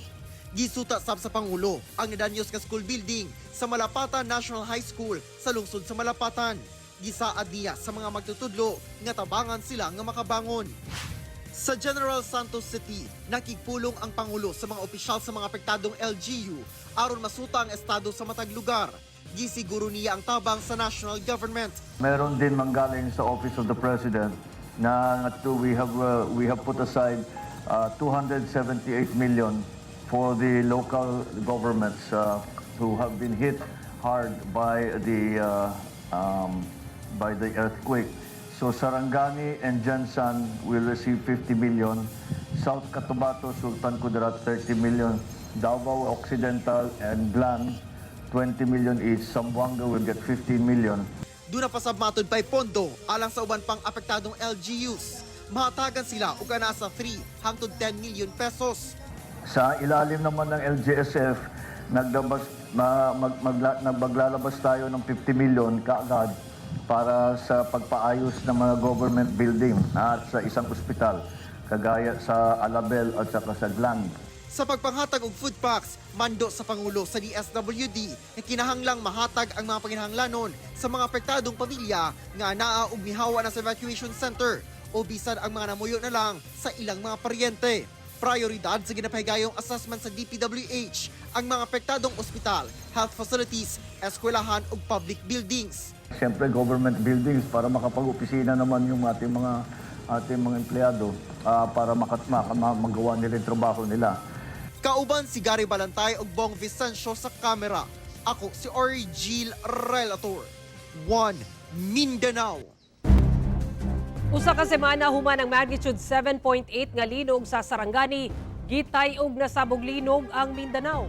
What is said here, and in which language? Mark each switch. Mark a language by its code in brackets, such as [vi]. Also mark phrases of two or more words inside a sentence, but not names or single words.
[ceb] Gisuta sab sa Pangulo ang nadanyos nga school building sa Malapatan National High School sa lungsod sa Malapatan. Gisaad niya sa mga magtutudlo nga tabangan sila nga makabangon. Sa General Santos City, nakigpulong ang Pangulo sa mga opisyal sa mga apektadong LGU aron masuta ang estado sa matag lugar. Gisiguro niya ang tabang sa national government. [tl] Meron din manggaling sa [en] Office of the President na we have put aside 278 million for the local governments who have been hit hard by the earthquake. So Sarangani and Jansan will receive 50 million, South Cotabato, Sultan Kudarat 30 million, Davao Occidental and Glan 20 million each, Zamboanga will get 15 million. [ceb] Doon na pasab matod pa'y pondo alang sa uban pang apektadong LGUs. Mahatagan sila og ana sa 3 hangtod 10 million pesos. [tl] Sa ilalim naman ng LGSF, maglalabas tayo ng 50 million kaagad para sa pagpaayos ng mga government building at sa isang ospital, kagaya sa Alabel at saka sa Glan. [ceb] Sa pagpanghatag og food packs, mando sa Pangulo sa DSWD na kinahanglang mahatag ang mga panginahanglanon sa mga apektadong pamilya nga naa og mihawa na sa evacuation center o bisan ang mga namuyo na lang sa ilang mga paryente. Prioridad sa ginapahigayong assessment sa DPWH ang mga apektadong ospital, health facilities, eskwelahan ug public buildings. [tl] Siyempre, [en] government buildings [tl] para makapag-opisina naman yung ating mga empleyado para magawa nila yung trabaho nila. [ceb] Kauban si Gary Balantay ug Bong Vicencio sa kamera. Ako si Ori Gil Relator. 1 Mindanao. Usa ka semana human ang magnitude 7.8 nga linog sa Sarangani, gitay og nasabog linog ang Mindanao.